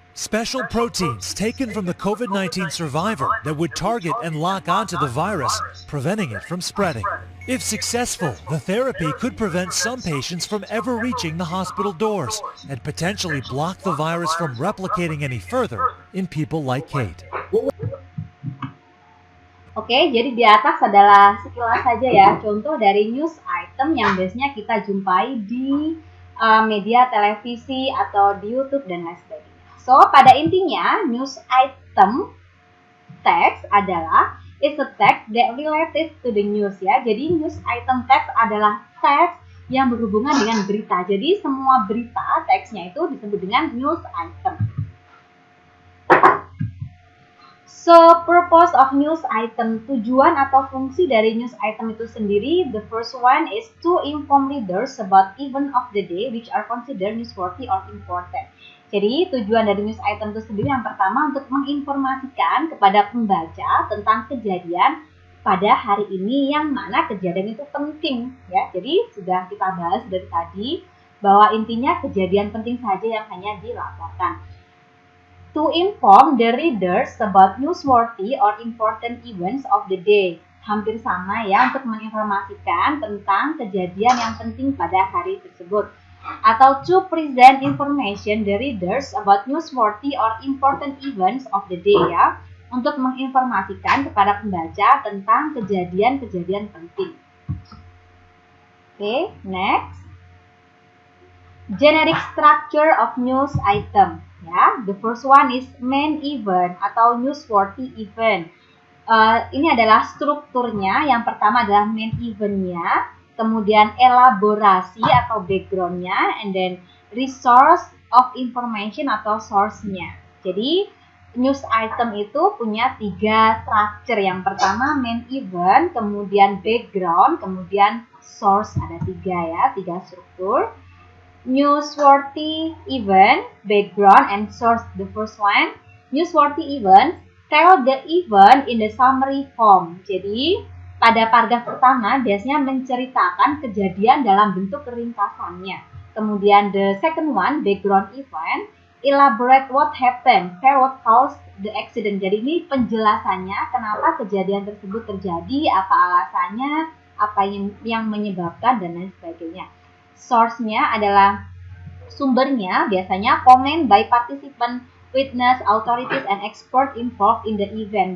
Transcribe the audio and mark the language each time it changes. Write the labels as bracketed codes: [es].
[en] Special proteins taken from the COVID-19 survivor that would target and lock onto the virus, preventing it from spreading. If successful, the therapy could prevent some patients from ever reaching the hospital doors and potentially block the virus from replicating any further in people like Kate. [id] Oke, jadi di atas adalah sekilas saja ya contoh dari news item yang biasanya kita jumpai di media televisi atau di YouTube dan lain sebagainya. [en] So, [id] pada intinya [en] news item text adalah is a text that related to the news ya. [id] Jadi news item text adalah teks yang berhubungan dengan berita. Jadi semua berita teksnya itu disebut dengan news item. [en] So, purpose of news item, [id] tujuan atau fungsi dari news item itu sendiri, [en] the first one is to inform readers about event of the day which are considered newsworthy or important. [id] Jadi, tujuan dari news item itu sendiri yang pertama untuk menginformasikan kepada pembaca tentang kejadian pada hari ini yang mana kejadian itu penting ya. Jadi, sudah kita bahas dari tadi bahwa intinya kejadian penting saja yang hanya dilaporkan. [en] To inform the readers about newsworthy or important events of the day. [id] Hampir sama ya untuk menginformasikan tentang kejadian yang penting pada hari tersebut. [en] Atau to present information the readers about newsworthy or important events of the day ya. [id] Untuk menginformasikan kepada pembaca tentang kejadian-kejadian penting. [en] Oke, next. Generic structure of news item. Ya, the first one is main event atau newsworthy event. [id] Ini adalah strukturnya. Yang pertama adalah main eventnya, kemudian elaborasi atau backgroundnya, [en] and then resource of information [id] atau source-nya. Jadi news item itu punya 3 structure. Yang pertama main event, kemudian background, kemudian source. Ada 3 ya, 3 struktur. [en] Newsworthy event, background, and source. The first one, newsworthy event, tell the event in the summary form. [id] Jadi, pada paragraf pertama biasanya menceritakan kejadian dalam bentuk ringkasannya. [en] Kemudian the second one, background event, elaborate what happened, tell what caused the accident. [id] Jadi ini penjelasannya kenapa kejadian tersebut terjadi, apa alasannya, apa yang menyebabkan, dan lain sebagainya. Source-nya adalah sumbernya, biasanya [en] comment by participant, witness, authorities, and expert involved in the event.